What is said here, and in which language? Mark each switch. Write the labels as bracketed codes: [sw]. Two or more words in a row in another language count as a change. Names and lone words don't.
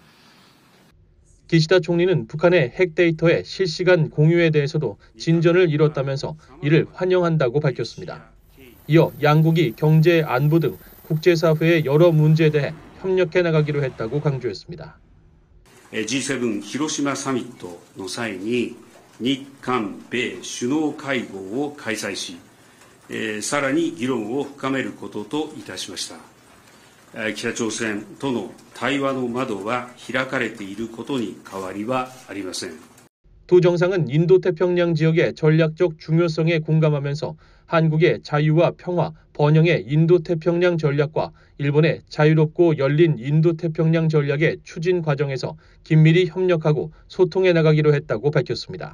[ko] 기시다 총리는 북한의 핵 데이터의 실시간 공유에 대해서도 진전을 이뤘다면서 이를 환영한다고 밝혔습니다. 이어 양국이 경제, 안보 등 국제사회의 여러 문제에 대해 협력해 나가기로 했다고 강조했습니다. [ja] G7 広島サミットの際に日韓米首脳会合を開催し、さらに議論を深めることといたしました。北朝鮮との対話の窓は開かれていることに変わりはありません。 [ko] 두 정상은 인도태평양 지역의 전략적 중요성에 공감하면서 한국의 자유와 평화, 번영의 인도태평양 전략과 일본의 자유롭고 열린 인도태평양 전략의 추진 과정에서 긴밀히 협력하고 소통해 나가기로 했다고 밝혔습니다.